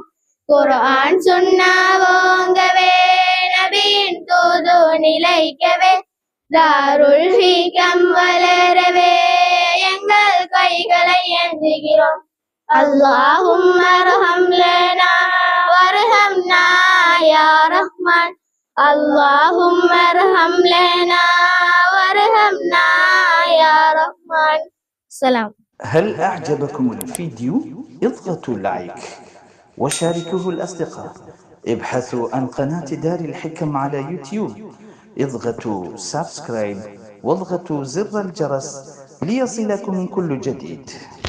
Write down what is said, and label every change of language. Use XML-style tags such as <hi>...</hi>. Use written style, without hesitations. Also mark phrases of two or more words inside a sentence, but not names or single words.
<ta>குர்ஆன் சுன்னாவோங்கவே, நபியின் தூது நிலைக்கவே, தாருல் ஹீகம் வளரவே எங்கள் கைகளை ஏந்துகிறோம்.</ta> <ar>اللهم ارحم لنا وارحمنا يا رحمن. اللهم ارحم لنا وارحمنا يا رحمن. سلام. هل أعجبكم الفيديو؟ اضغطوا لايك وشاركوه الأصدقاء. ابحثوا عن قناة دار الحكم على يوتيوب، اضغطوا سبسكرايب واضغطوا زر الجرس ليصلكم كل جديد.</ar>